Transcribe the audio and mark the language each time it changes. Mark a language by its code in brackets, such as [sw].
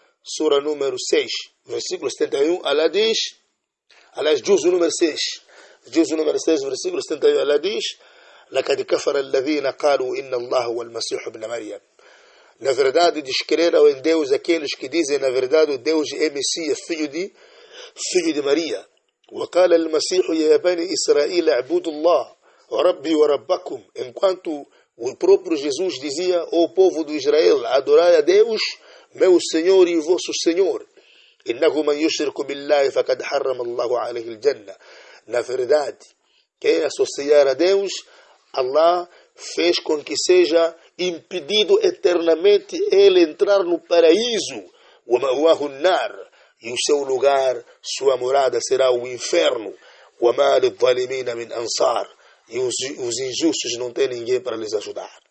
[pt] Sura número 6, versículo 71, Allah diz, aliás, juzo número 6, versículo 71, Allah diz: [ar] لَقَدْ كَفَرَ الَّذِينَ قَالُوا إِنَّ اللَّهَ وَالْمَسِيحُ ابْنَ مَرْيَمَ. [pt] Na verdade, descreram em Deus aqueles que dizem, na verdade, o Deus é Messias, filho de Maria. [ar] وقال المسيح يا بني إسرائيل اعبدوا الله وربي وربكم. [pt] Enquanto o próprio Jesus dizia: ó povo de Israel, adorai a Deus, meu Senhor e vosso Senhor. [ar] إنه من يشرك بالله فقد حرم الله عليه الجنة. [pt] Na verdade, quem associar a Deus, Allah fez com que seja impedido eternamente ele entrar no paraíso. [ar] وَمَأْوَاهُ النَّارُ, [pt] e o seu lugar, sua morada será o inferno. [ar] وَمَا لِلظَّالِمِينَ مِنْ أَنصَارٍ, [pt] e os injustos não têm ninguém para lhes ajudar.